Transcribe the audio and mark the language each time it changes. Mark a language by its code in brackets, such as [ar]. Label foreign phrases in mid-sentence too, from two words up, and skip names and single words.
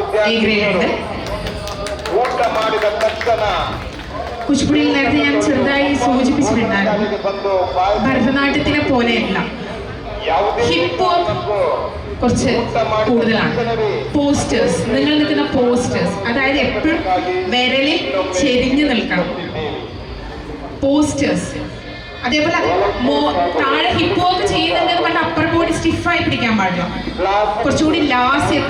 [en] A grade [ml] ഉണ്ട്. [kn] ಊಟ ಮಾಡಿದ ತಕ್ಷಣ [ml] കുച്ചിപ്പുടിയിൽ നേരത്തെ ഞാൻ ചെറുതായി സൂചിപ്പിച്ചിട്ടുണ്ടായിരുന്നു, [kn] ಬಂದು ಬಾಯಿ [ml] ഭരതനാട്യത്തിനെ പോലെയല്ല, [kn] ಯಾವುದೇ [en] hip hop [ml] കുറച്ച് കൂടുതലാണ്. പോസ്റ്റേഴ്സ്, നിങ്ങൾ നിൽക്കുന്ന പോസ്റ്റേഴ്സ്, അതായത് എപ്പോഴും വിരലിൽ ചെരിഞ്ഞു നിൽക്കണം. പോസ്റ്റേഴ്സ് അതേപോലെ താഴെ [en] hip hop [ml] ചെയ്യുന്നുണ്ടെന്ന് പറഞ്ഞാൽ [en] upper body [ml] സ്റ്റിഫായി പിടിക്കാൻ പാടില്ല, കുറച്ചുകൂടി ലാസ്യത്തിൽ.